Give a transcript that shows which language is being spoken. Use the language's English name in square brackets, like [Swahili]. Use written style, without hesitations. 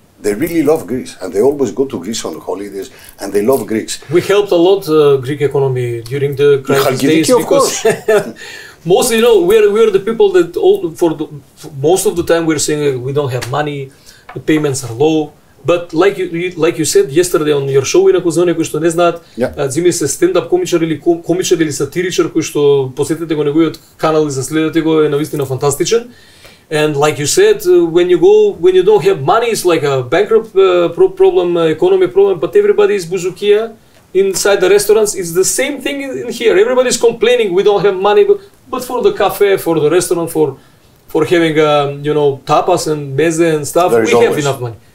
[English] They really love Greece, and they always go to Greece on holidays, and they love Greeks. We helped a lot Greek economy during the crisis days, of course. Mostly, we're the people that for most of the time we're saying we don't have money, the payments are low. But like you said yesterday on your show, [Macedonian] инаку за оние кои што не знаат, Zīmis е стендап комичар или сатиричар кој што посетете го неговиот канал и заследете го, е навистина фантастичен. [English] And like you said, when you don't have money, it's like a bankrupt problem, economy problem, but everybody is buzukia inside the restaurants. It's the same thing in here. Everybody's complaining we don't have money, but for the cafe, for the restaurant, for having tapas and meze and stuff, we have enough money.